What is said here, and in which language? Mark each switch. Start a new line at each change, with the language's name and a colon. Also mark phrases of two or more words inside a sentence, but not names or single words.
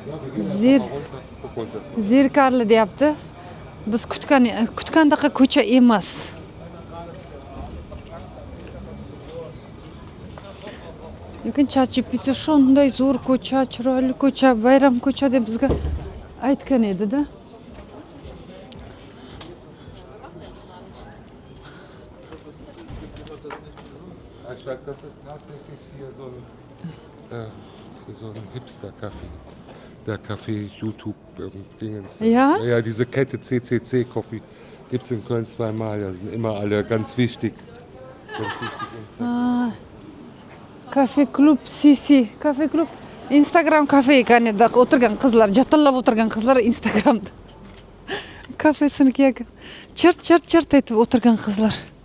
Uzbek: Zirkarli deyapti. Biz kutgandaqa ko'cha emas. Lekin ChatGPT shunday zo'r ko'cha, chiroyli ko'cha, bayram ko'cha deb bizga aytgan edi-da.
German: Das ist tatsächlich hier so ein Hipster-Café. Der Café YouTube-Dingens. Ja? Ja, diese Kette CCC Coffee gibt es in Köln zweimal. Da sind immer alle ganz wichtig. Ganz wichtig Instagram.
Uzbek: Kafe klub CC, kafe klub. Instagram kafe ekan edi, o'tirgan qizlar, jatallab o'tirgan qizlar Instagramda. Kafesinikiga chirt aytib o'tirgan qizlar.